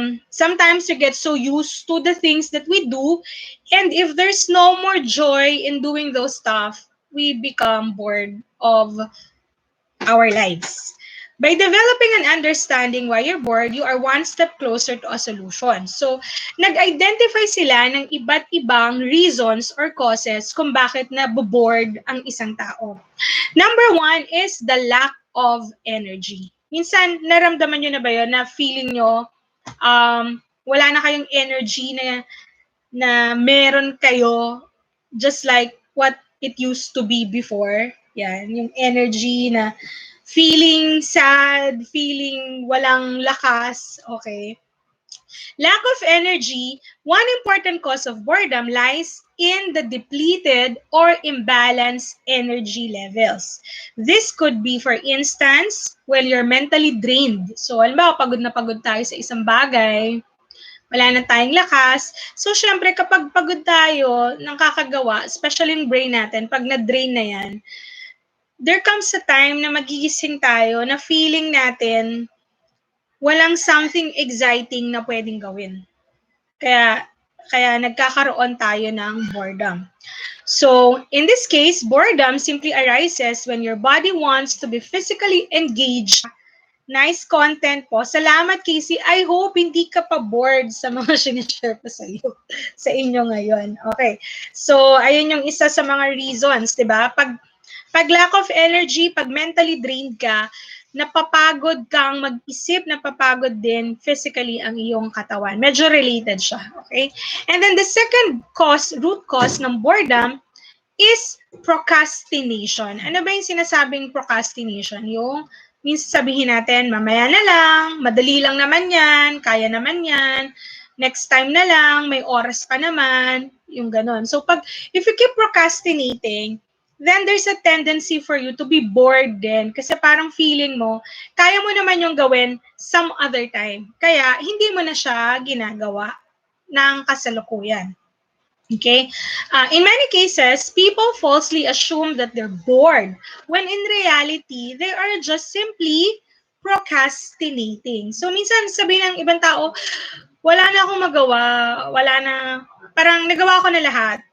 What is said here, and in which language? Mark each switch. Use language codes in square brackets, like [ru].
[en] Sometimes we get so used to the things that we do, and if there's no more joy in doing those stuff, we become bored of our lives. By developing an understanding why you're bored, you are one step closer to a solution. [tl] So, nag-identify sila ng iba't ibang [en] reasons or causes [tl] kung bakit nabobored ang isang tao. [en] Number one is the lack of energy. [tl] Minsan, naramdaman nyo na ba yun na feeling nyo wala na kayong energy na meron kayo [en] just like what it used to be before. [tl] Yan, yung energy na feeling sad, feeling walang lakas, okay? [en] Lack of energy, one important cause of boredom lies in the depleted or imbalanced energy levels. This could be, for instance, when you're mentally drained. [tl] So, halimbawa, pagod na pagod tayo sa isang bagay, wala na tayong lakas. So, syempre, kapag pagod tayo ng kakagawa, especially yung brain natin, pag na-drain na yan, [en] there comes a time [tl] na magigising tayo na feeling natin walang [en] something exciting [tl] na pwedeng gawin. Kaya nagkakaroon tayo ng boredom. [en] So, in this case, boredom simply arises when your body wants to be physically engaged. Nice content po. [tl] Salamat, [en] Casey. I hope [tl] hindi ka pa bored sa mga sinishare ko sa inyo ngayon. Okay. So, ayun yung isa sa mga reasons, di ba? Pag lack of energy, pag mentally drained ka, napapagod kang mag-isip, napapagod din physically ang iyong katawan. Medyo related siya, okay? [en] And then the second root cause ng boredom is procrastination. [tl] Ano ba yung sinasabing procrastination? Yung minsan sabihin natin, mamaya na lang, madali lang naman yan, kaya naman yan, next time na lang, may oras pa naman, yung ganon. [en] So if you keep procrastinating, then there's a tendency for you to be bored din. [tl] Kasi parang feeling mo, kaya mo naman yung gawin some other time. Kaya hindi mo na siya ginagawa ng kasalukuyan. [en] Okay? In many cases, people falsely assume that they're bored when in reality, they are just simply procrastinating. [tl] So minsan sabihin ng ibang tao, wala na akong magawa, wala na, parang nagawa ko na lahat.